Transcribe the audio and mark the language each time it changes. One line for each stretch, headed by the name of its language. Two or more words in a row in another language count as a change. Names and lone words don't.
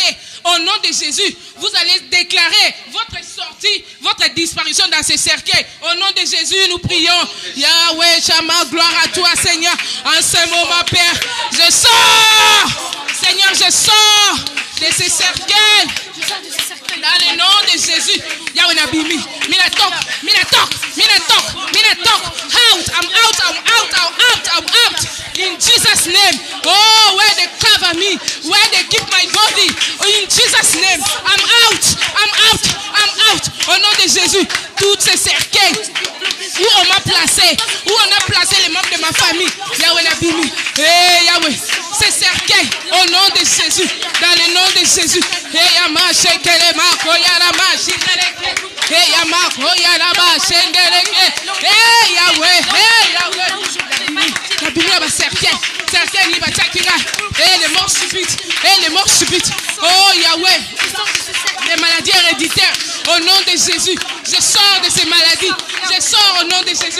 French: Au nom de Jésus, vous allez déclarer votre sortie, votre disparition dans ces cercueils. Au nom de Jésus, nous prions. Yahweh, Shama, gloire à toi, Seigneur. En ce moment, Père, je sors. Seigneur, je sors de ces cercueils. Dans le nom de Jésus. Yahweh Nabimi. Minatok.
English: Out. In Jesus' name. Oh, where they cover me. Where they keep my body. In Jesus' name. I'm out.
French: Au nom de Jésus. Toutes ces cercueils où on m'a placé. Où on a placé les membres de ma famille. Yahweh Nabimi. Hey, Yahweh. Ces cercueils. Au nom de Jésus. Dans le nom de Jésus. Hey, Yama, Shekelema, Koyarama, Shinereke. Hey, Yama, Koyarama, Shendereke. Hey, Yahweh. La Bible va cercueil. Cercueil, il va t'accueillir. Et les morts subites. Oh, Yahweh. Les maladies héréditaires. Au nom de Jésus. Je sors de ces maladies. Je sors au nom de Jésus.